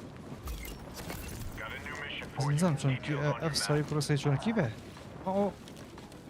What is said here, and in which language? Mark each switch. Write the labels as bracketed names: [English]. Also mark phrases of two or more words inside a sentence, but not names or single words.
[English] Got a new mission for you. Nizam Details on your F sayı kurası şuna ki be. Oh.